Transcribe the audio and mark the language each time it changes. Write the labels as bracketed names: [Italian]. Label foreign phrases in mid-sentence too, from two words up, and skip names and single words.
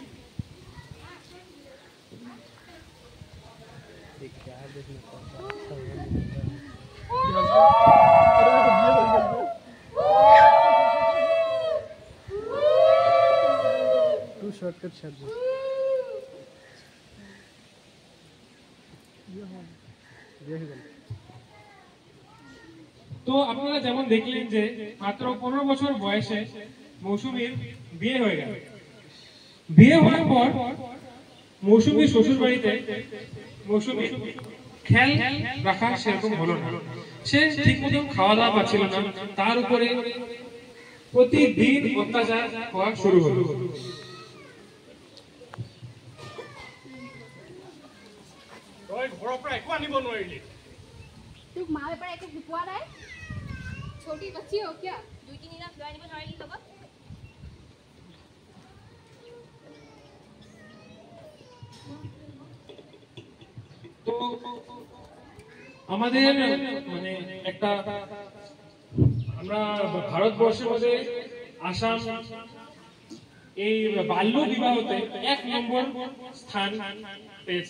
[English] two shortcut शब्द [Bangla] তো আপনারা যেমন দেখলেন যে মাত্র 15 বছর বয়সে মৌসুমীর বিয়ে হয়ে গেল। বিয়ে হওয়ার পর মৌসুমীর শ্বশুর বাড়িতে মৌসুমী খেয়াল রাখা সেরকম হলো না। সে ঠিক মতো খাওয়া দাওয়া পাচ্ছিল না, তার উপরে প্রতিদিন অত্যাচার হওয়া শুরু হলো। [Assamese] ঘৰৰ পৰা একো আনিব নোৱাৰিলি। তোক মা বেপাৰ একো শিকোৱা নাই? [Hindi] छोटी बच्ची हो क्या? [Assamese] 2-3 लाख লৈ আনিব নোৱাৰিলি লগত? [Bangla] তো আমাদের মানে একটা আমরা ভারতবর্ষের মধ্যে আসাম এই বাল্য বিবাহতে 1 নম্বর স্থান পেয়েছে।